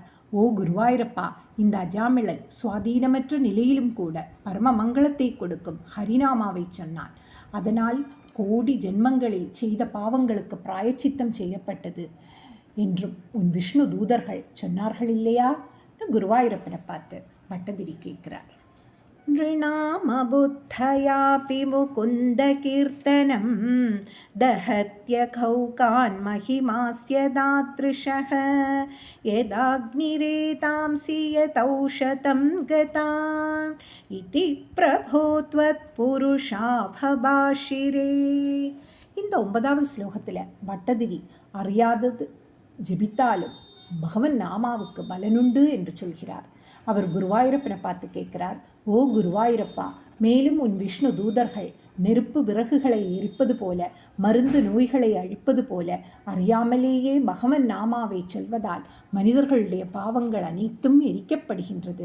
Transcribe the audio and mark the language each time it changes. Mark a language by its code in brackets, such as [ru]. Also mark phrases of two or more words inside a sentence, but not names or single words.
[ta] ஓ குருவாயூரப்பா, இந்த அஜாமிளன் சுவாதீனமற்ற நிலையிலும் கூட பரம மங்களத்தை கொடுக்கும் ஹரிநாமாவை சொன்னான். அதனால் கோடி ஜென்மங்களில் செய்த பாவங்களுக்கு பிராயச்சித்தம் செய்யப்பட்டது என்றும் உன் விஷ்ணு தூதர்கள் சொன்னார்கள் இல்லையா? குருவாயூரப்பனை பார்த்து பட்டதிரி கேட்கிறார். [sa] नृणामबुद्धयापि मुकुन्दकीर्तनं दहत्यखौकान् महिमास्य दादृशः यदाग्निरेतांसि यतौषतं गतान् इति प्रभो त्वत्पुरुषा भभाषिरे. [ta] இந்த 9வது ஸ்லோகத்தில் பட்டதிரி அறியாதது ஜெபித்தாலும் பகவன் நாமாவுக்கு பலனுண்டு என்று சொல்கிறார். அவர் குருவாயூரப்பனை பார்த்து கேட்கிறார். ஓ குருவாயூரப்பா, மேலும் உன் விஷ்ணு தூதர்கள் நெருப்பு விறகுகளை எரிப்பது போல, மருந்து நோய்களை அழிப்பது போல அறியாமலேயே பகவன் நாமாவை சொல்வதால் மனிதர்களுடைய பாவங்கள் அனைத்தும் எரிக்கப்படுகின்றது.